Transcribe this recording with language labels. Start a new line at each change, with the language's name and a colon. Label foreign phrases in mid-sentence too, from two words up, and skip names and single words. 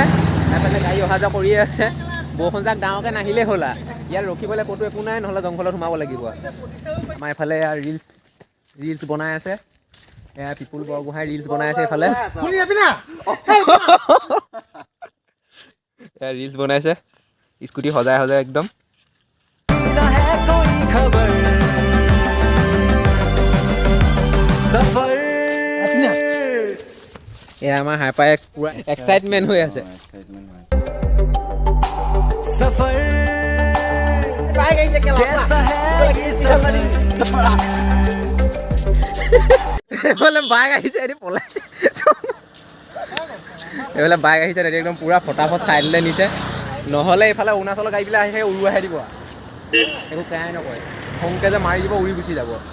Assamese: এফালে গাড়ী অহা যোৱা কৰিয়ে আছে। বৰষুণজাক ডাঙৰকৈ নাহিলেই হ'ল আৰু। ইয়াত ৰখিবলৈ ক'তো একো নাই, নহ'লে জংঘলত সোমাব লাগিব। আমাৰ এফালে ৰিলছ বনাই আছে। এয়া পিপুল বৰগোহাঁই ৰিলছ বনাই আছে এইফালে। এয়া ৰিলছ বনাইছে, স্কুটি সজাই একদম।
Hindi: न है कोई खबर सफर
Assamese: এয়া আমাৰ হাইপাৰ এক্স পুৰা এক্সাইটমেণ্ট হৈ আছে।
Hindi: सफर कैसा है ये सफर
Assamese: এইফালে বাইক আহিছে, এটি পলাইছে। এইফালে বাইক আহিছে, এটি একদম পুৰা ফটাফট চাইডলৈ নিছে। নহ'লে এইফালে অৰুণাচলৰ গাড়ীবিলাক আহি উৰুৱাই দিব। একো কেয়াই নকৰে, খংকে যে মাৰি দিব, উৰি গুচি যাব।